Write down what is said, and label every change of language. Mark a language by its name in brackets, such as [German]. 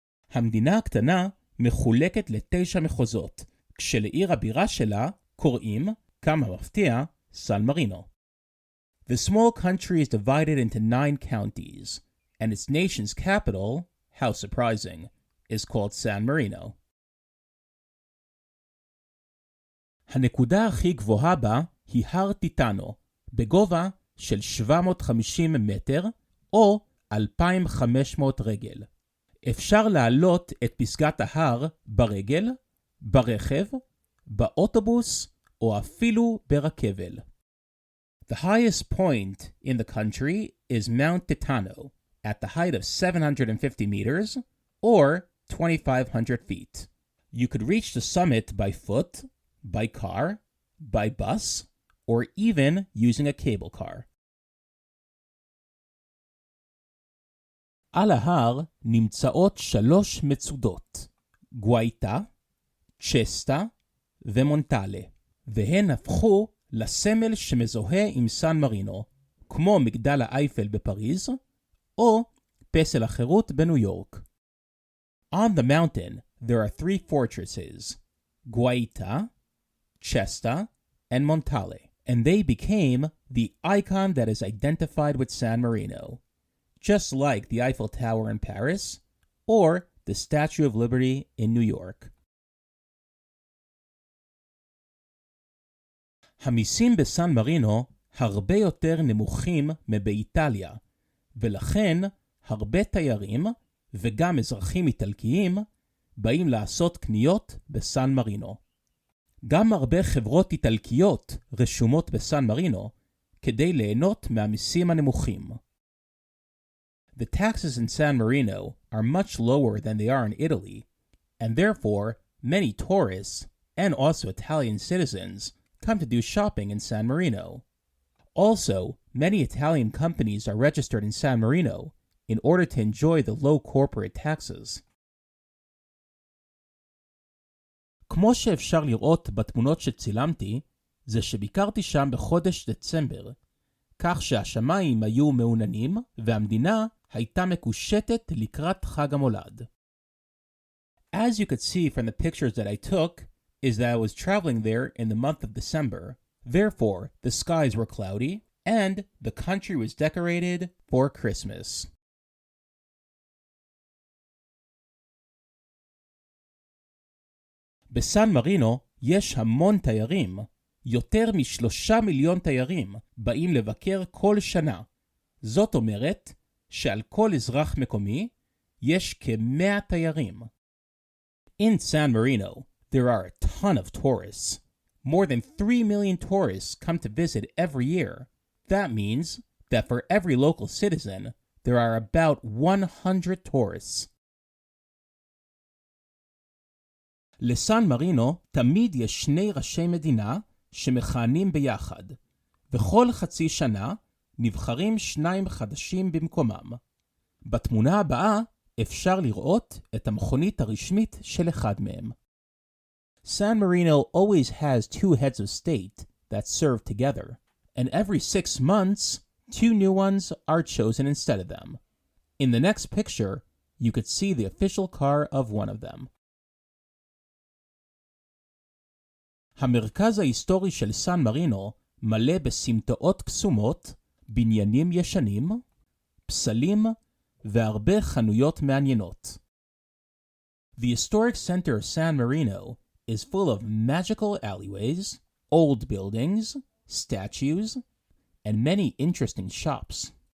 [Hebrew] המדינה הקטנה מחולקת ל9 מחוזות, כשלעיר הבירה שלה קוראים, כמה מפתיע, סן מרינו. [English] The small country is divided into 9 counties, and its nation's capital, how surprising, is called San Marino. [Hebrew] הנקודה הכי גבוהה בה היא הר טיטאנו, בגובה של 750 מטר או 2,500 רגל. אפשר לעלות את פסגת ההר ברגל, ברכב, באוטובוס או אפילו ברכבל. [English] The highest point in the country is Mount Titano at the height of 750 meters or 2,500 feet. You could reach the summit by foot, by car, by bus, or even using a cable car. [Hebrew] על ההר נמצאות 3 מצודות, גואיטה, צ'סטה ומונטלה, והן הפכו לסמל שמזוהה עם סן מרינו, כמו מגדל האייפל בפריז, או פסל החירות בניו יורק. [English] On the mountain, there are 3 fortresses, Guaita, Chesta, and Montale, and they became the icon that is identified with San Marino, just like the Eiffel Tower in Paris or the Statue of Liberty in New York. [Hebrew] המיסים בסן מרינו הרבה יותר נמוכים מבאיטליה, ולכן הרבה תיירים וגם אזרחים איטלקיים באים לעשות קניות בסן מרינו. גם הרבה חברות איטלקיות רשומות בסן מרינו כדי ליהנות מהמיסים הנמוכים. [English] The taxes in San Marino are much lower than they are in Italy, and therefore many tourists and also Italian citizens come to do shopping in San Marino. Also, many Italian companies are registered in San Marino in order to enjoy the low corporate taxes. [Hebrew] כמו שאפשר לראות בתמונות שצילמתי, זה שביקרתי שם בחודש דצמבר, כך שהשמיים היו מעוננים והמדינה הייתה מקושטת לקראת חג המולד. [English] As you could see from the pictures that I took, is that I was traveling there in the month of December. Therefore, the skies were cloudy and the country was decorated for Christmas. [Hebrew] בסן מרינו יש המון תיירים. יותר מ3 מיליון תיירים באים לבקר כל שנה. זאת אומרת שעל כל אזרח מקומי יש כ100 תיירים. [English] In San Marino, there are a ton of tourists. More than 3 million tourists come to visit every year. That means that for every local citizen, there are about 100 tourists. [Hebrew] לסן מרינו תמיד יש 2 ראשי מדינה שמכהנים ביחד, וכל חצי שנה נבחרים 2 חדשים במקומם. בתמונה הבאה אפשר לראות את המכונית הרשמית של אחד מהם. [English] San Marino always has 2 heads of state that serve together, and every 6 months, 2 new ones are chosen instead of them. In the next picture, you could see the official car of one of them. [Hebrew] המרכז ההיסטורי של סן מרינו מלא בסמטאות קסומות, בניינים ישנים, פסלים והרבה חנויות מעניינות. [English] The historic center of San Marino is full of magical alleyways, old buildings, statues, and many interesting shops.